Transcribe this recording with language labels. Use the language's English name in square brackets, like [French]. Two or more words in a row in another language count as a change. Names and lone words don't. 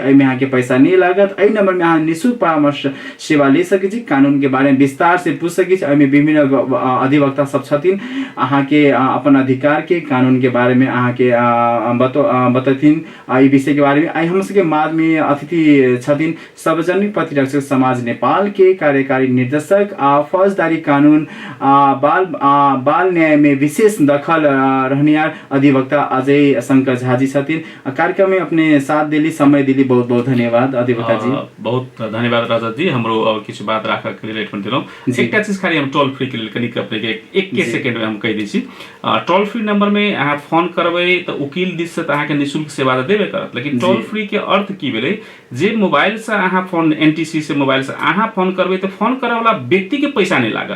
[Maithili] एहिमे अहाँ के पैसा नहीं लागत। एहि नंबर में अहाँ निःशुल्क परामर्श सेवा ले सके छी, कानून के बारे में विस्तार से पूछ सके छी। एहिमे विभिन्न अधिवक्ता सब छथिन, अहाँ के अपन अधिकार के, कानून के बारे में अहाँ के बतथिन। एहि विषय के बारे में आई हम सबके बाद में अतिथि छथिन सार्वजनिक प्रतिरक्षक समाज नेपाल के कार्यकारी निर्देशक फौजदारी कानून बाल न्याय में विशेष दखल रहनिहार अधिवक्ता अजय शंकर झा जी छथिन। कार्यक्रम में अपने साथ दिली, समय दिली, बहुत बहुत धन्यवाद अधिवक्ता जी। बहुत धन्यवाद राजा जी। हमरो अब किछु बात राखा के लिए फोन दिलौ। एकटा चीज खाली हम [English] toll free [Maithili] के लिए कनिक अपने के एक सेकंड में हम कह दै छी। [English] toll free [Maithili] नंबर में अहाँ फोन करबै त वकील दिस से अहाँ के निःशुल्क सेवा त देबे करत, लेकिन [English] toll free [Maithili] के अर्थ की भेलै, जे मोबाइल से अहाँ फोन एनटीसी से मोबाइल से अहाँ फोन करबै त फोन करे वाला व्यक्ति के पैसा नहीं लागत।